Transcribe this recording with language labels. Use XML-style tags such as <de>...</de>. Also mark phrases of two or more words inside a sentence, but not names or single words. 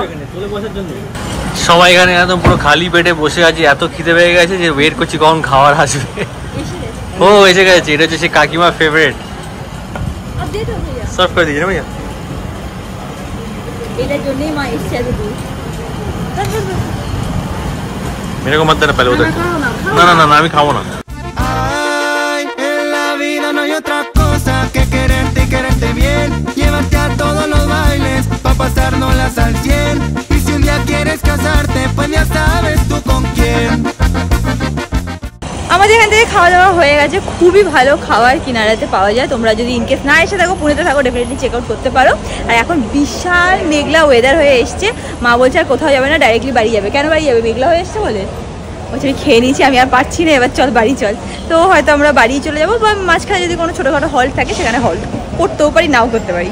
<bn>সবাই এখানে একদম পুরো খালি পেটে বসে আছি, এত খিদে পেয়ে গেছে যে ওয়েট করছি কখন খাবার আসবে। ও এসে গেছে, এটা হচ্ছে সেই কাকিমার ফেভারিট। সার্ভ করে দিয়েছি না ভাইয়া? এটার জন্যই মা এসছে এত দূর।</bn> <hi>मेरे को मत देना पहले ওদের। না আমি খাবো না।</hi> <es>Ay, en la vida no hay otra cosa que quererte y quererte bien. Llévate a todos los bailes pa' pasárnoslas al 100. Y si un día quieres casarte, pues ya sabes tú con quién.</es> <bn>আমাদের এখান থেকে খাওয়া দাওয়া হয়ে গেছে। খুবই ভালো খাবার কিনারাতে পাওয়া যায়। তোমরা যদি ইনকেস না এসে থাকো, পুনেতে থাকো, ডেফিনেটলি</bn> <en>check out</en> <bn>করতে পারো। আর এখন বিশাল</bn> <en>cloudy weather</en> <bn>হয়ে এসছে। মা বলছে আর কোথাও যাবে না, ডাইরেক্টলি বাড়ি যাবে। কেন বাড়ি যাবে? মেঘলা হয়ে এসছে বলে। বলছে আমি খেয়ে নিয়েছি, আমি আর পারছি না, এবার চল বাড়ি চল। তো হয়তো আমরা বাড়ি চলে যাবো, বা মাঝখানে যদি কোনো ছোটোখাটো হল্ট থাকে সেখানে হল্ট করতেও পারি, নাও করতে পারি।</bn>